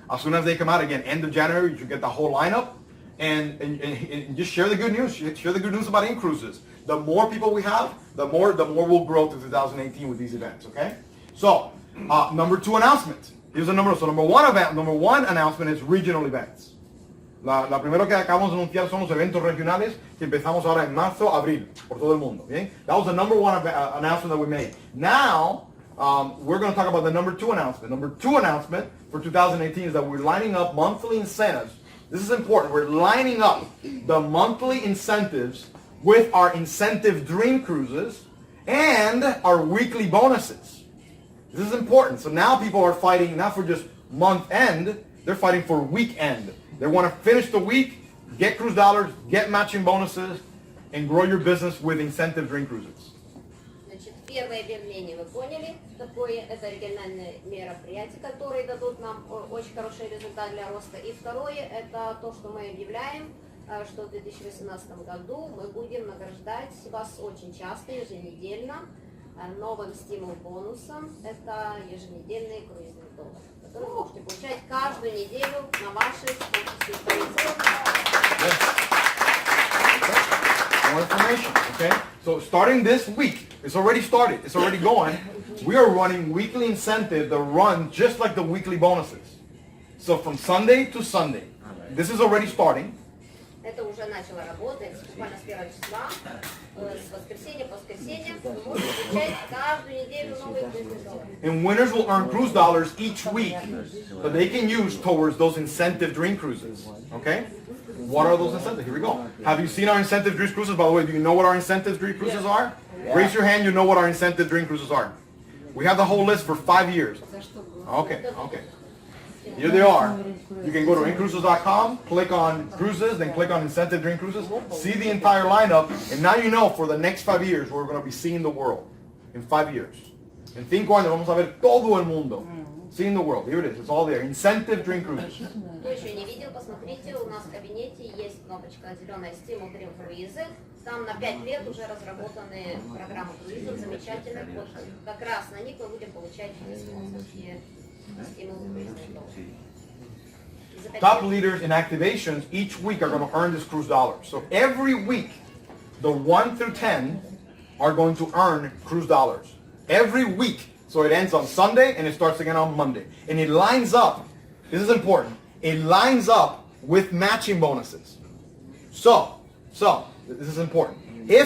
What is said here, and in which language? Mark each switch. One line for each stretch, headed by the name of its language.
English: As soon as they come out, again, end of January, you should get the whole lineup. And just share the good news. Share the good news about InCruises. The more people we have, the more we'll grow through 2018 with these events, okay? So, number two announcement. Here's the number. So number one announcement is regional events.
Spanish: La primero que acabamos de anunciar son los eventos regionales que empezamos ahora en marzo, abril, por todo el mundo, ¿bien?
English: That was the number one announcement that we made. Now, we're going to talk about the number two announcement. Number two announcement for 2018 is that we're lining up monthly incentives. This is important. We're lining up the monthly incentives with our incentive dream cruises and our weekly bonuses. This is important. So now people are fighting not for just month end, they're fighting for week end. They want to finish the week, get cruise dollars, get matching bonuses, and grow your business with incentive dream cruises.
Russian: Значит, первое объявление вы поняли, какое это региональное мероприятие, которые дадут нам очень хороший результат для роста. И второе, это то, что мы объявляем, что в 2018 году мы будем награждать вас очень часто, еженедельно, новым стимул-бонусом. Это еженедельные круизные доллары, которые вы можете получать каждую неделю на ваши спонсорские позиции.
English: More information, okay? So starting this week, it's already started, it's already going. We are running weekly incentive that run just like the weekly bonuses. So from Sunday to Sunday. This is already starting.
Russian: Это уже начало работать, буквально с 1 числа, с воскресенья по воскресенье. Вы можете получать каждую неделю новые круизные доллары.
English: And winners will earn cruise dollars each week that they can use towards those incentive dream cruises, okay? What are those incentives? Here we go. Have you seen our incentive dream cruises? By the way, do you know what our incentive dream cruises are? Raise your hand, you know what our incentive dream cruises are. We have the whole list for 5 years. Okay. Here they are. You can go to InCruises.com, click on cruises, then click on incentive dream cruises, see the entire lineup, and now you know for the next 5 years we're going to be seeing the world. In 5 years.
Spanish: En 5 años vamos a ver todo el mundo.
English: Seeing the world. Here it is. It's all there. Incentive dream cruises.
Russian: Кто еще не видел, посмотрите, у нас в кабинете есть кнопочка зеленая стимул Dream круизы. Там на 5 лет уже разработаны программы круизов замечательных. Вот как раз на них мы будем получать спонсорские стимулы круизные доллары.
English: Top leaders in activations each week are going to earn this cruise dollars. So every week, the 1 through 10 are going to earn cruise dollars. Every week. So it ends on Sunday and it starts again on Monday. And it lines up, this is important, it lines up with matching bonuses. So, this is important. If